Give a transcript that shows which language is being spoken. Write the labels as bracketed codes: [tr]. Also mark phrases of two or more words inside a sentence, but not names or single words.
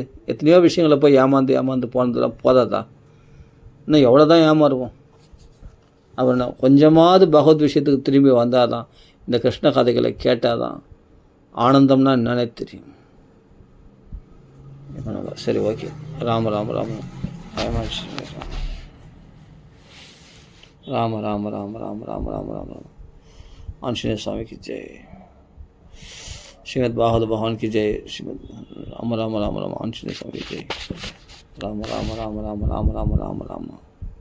[ta] எத்தனையோ விஷயங்களை போய் ஏமாந்து போனதெல்லாம் போதாதா? இன்னும் எவ்வளோ தான் ஏமாறுவோம்? அப்புறம் கொஞ்சமாவது பகவத் விஷயத்துக்கு திரும்பி வந்தால் தான், இந்த கிருஷ்ண கதைகளை கேட்டால் தான் ஆனந்தம்னா என்னன்னே தெரியும். சரி, ஓகே. [hi] ராம ராம ராம ராம ராம ராம ராம ராம ராம ராம ராம ராம आंजनेय स्वामी की जय, श्रीमद् भागवत भगवान की जय, श्रीमद् राम राम राम राम आंजनेय स्वामी की जय, राम राम राम राम राम राम राम राम।